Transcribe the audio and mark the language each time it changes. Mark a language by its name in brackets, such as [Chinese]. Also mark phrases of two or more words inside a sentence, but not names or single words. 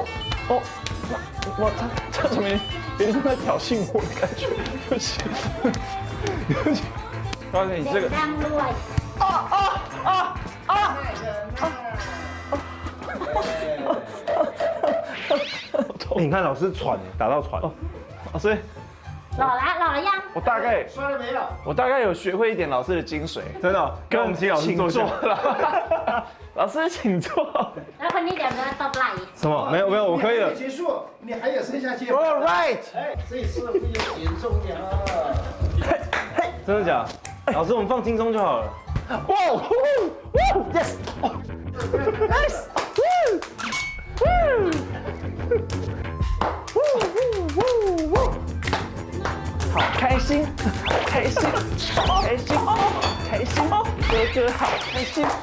[Chinese] 哇，他怎么有点在挑衅我的感觉？对不起。告诉你这个。 [Thai] ดังด้วย [Chinese] 你看老师喘，打到喘。老师， [Thai] หล่อแล้วยัง [Chinese] 我大概有学会一点老师的精髓，真的，跟我们请老师坐下。老师请坐。 [Thai] แล้วคนนี้เดี๋ยวจะตบไหล่ [Chinese] 什么？没有，我可以了。结束，你还有剩下肩。 [English] All right。 [Chinese] 哎，这次会有点重量。真的假的？老师，我们放轻松就好了。哇 ！ [English] Yes。Nice。 [Chinese] 好开心，哥哥好开心。